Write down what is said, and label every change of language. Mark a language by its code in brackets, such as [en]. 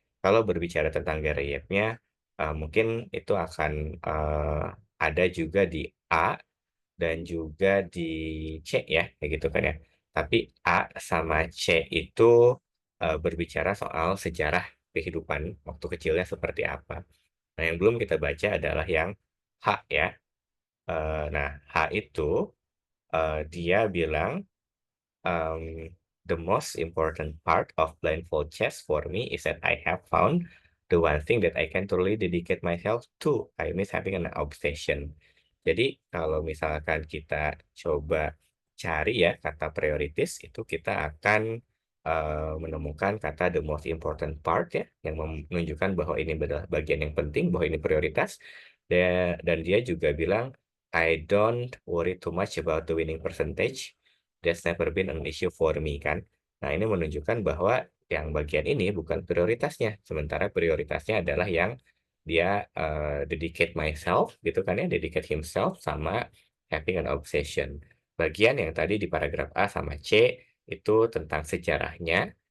[id] Kalau berbicara tentang Gariyevnya, mungkin itu akan ada juga di A dan juga di C ya, kayak gitu kan ya. Tapi A sama C itu berbicara soal sejarah kehidupan waktu kecilnya seperti apa. Nah, yang belum kita baca adalah yang H ya. Nah, H itu dia bilang [en] um, the most important part of blindfold chess for me is that I have found the one thing that I can truly dedicate myself to. I miss having an obsession. [id] Jadi kalau misalkan kita coba cari ya kata prioritas itu kita akan menemukan kata [en] the most important part [id] ya yang menunjukkan bahwa ini adalah bagian yang penting, bahwa ini prioritas. Dan dia juga bilang [en] I don't worry too much about the winning percentage. That's never been an issue for me kan. [id] Nah, ini menunjukkan bahwa yang bagian ini bukan prioritasnya, sementara prioritasnya adalah yang dia [en] dedicate myself [id] gitu kan ya, [en] dedicate himself [id] sama having an obsession. Bagian yang tadi di paragraf A sama C itu tentang sejarahnya.